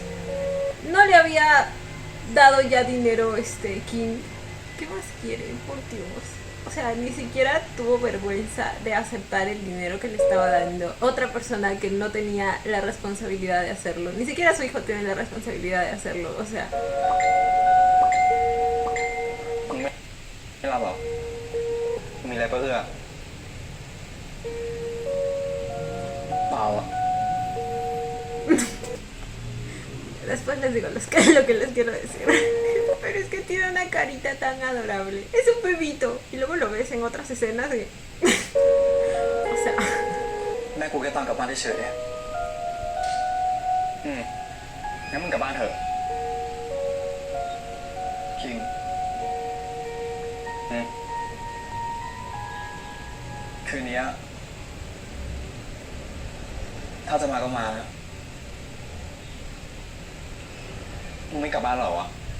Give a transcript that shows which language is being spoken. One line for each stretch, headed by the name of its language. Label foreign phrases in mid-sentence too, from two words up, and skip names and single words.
Spanish: No le había dado ya dinero King. ¿Qué más quiere? Por Dios. O sea, ni siquiera tuvo vergüenza de aceptar el dinero que le estaba dando otra persona que no tenía la responsabilidad de hacerlo. Ni siquiera su hijo tiene la responsabilidad de hacerlo. O sea...
Thai: ไม่รับหรอมีอะไรปะเอื้อเปล่าอ่ะ
Spanish: Después les digo lo que les quiero decir. Pero es que tiene una carita tan adorable. Es un bebito. Y luego lo ves en otras escenas y... O sea...
Thai: แม่กูแค่ตอนกลับบ้านเฉยงั้นมึงกลับบ้านเถอะคิงคืนนี้ ถ้าจะมาก็มานะมึงไม่กลับบ้านหรอวะ